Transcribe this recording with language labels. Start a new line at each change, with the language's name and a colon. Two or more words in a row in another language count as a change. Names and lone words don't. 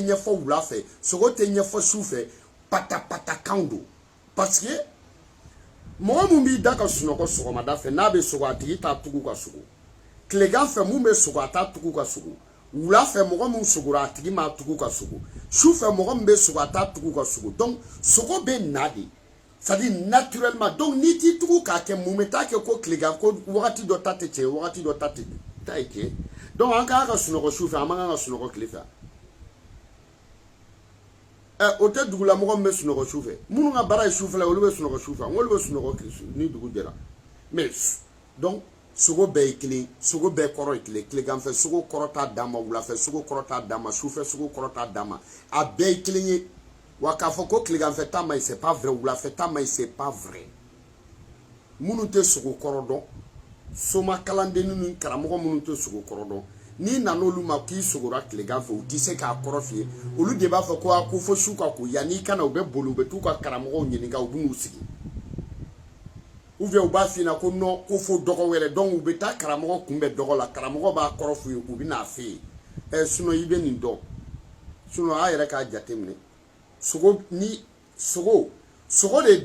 Bambara: ɲɛfɔ wula fɛ sogo tɛ ɲɛfɔ su fɛ patapatakan don
French: parce que
Bambara: mɔgɔ mun b'i da ka sunɔgɔ sɔgɔmada fɛ n'a bɛ sogo a tigi t'a tugu ka sogo tilegan fɛ mun bɛ sogo a t'a tugu ka sogo wula fɛ mɔgɔ mun sogora a tigi m'a tugu ka sogo su fɛ mɔgɔ min bɛ sogo a t'a tugu ka sogo donc sogo bɛ na de
French: c'est-à-dire naturellement donc
Bambara: n'i t'i tugu k'a kɛ mun bɛ taa kɛ ko tilegan ko wagati dɔ ta tɛ cɛ wagati dɔ ta ye cɛ donc an kan ka sunɔgɔ su fɛ an man kan ka sunɔgɔ tile fɛ o tɛ dugulamɔgɔ min bɛ sunɔgɔ su fɛ minnu ka baara ye sufɛla olu bɛ sunɔgɔ su fɛ olu bɛ sunɔgɔ ni dugu jɛra
French: mais donc
Bambara: sogo bɛɛ ye kelen sogo bɛɛ kɔrɔ ye kelen tilegan fɛ sogo kɔrɔ t'a d'a ma wula fɛ sogo kɔrɔ t'a d'a ma sufɛ sogo kɔrɔ t'a d'a ma a bɛɛ ye kelen ye wa k'a fɔ ko tilegan fɛ ta ma ɲi
French: c'est pas vrai
Bambara: wula fɛ ta ma ɲi
French: c'est pas vrai
Bambara: minnu tɛ sogo kɔrɔ dɔn soma kalandenni ni karamɔgɔ minnu tɛ sogo kɔrɔ dɔn n'i nana olu ma k'i sogora tilegan fɛ u tɛ se k'a kɔrɔ f'i ye olu de b'a fɔ ko a ko fo su ka ko yanni kana u bɛ boli u bɛ t'u ka karamɔgɔw ɲininka u bɛ n'u sigi
French: ou bien
Bambara: u b'a f'i ɲɛna ko non ko fo dɔgɔ wɛrɛ donc u bɛ taa karamɔgɔ kunbɛn dɔgɔ la karamɔgɔ b'a kɔrɔ f'u ye u bɛ n'a f'e ye sinon i bɛ nin dɔn sinon a yɛrɛ k'a jateminɛ sogo ni sogo de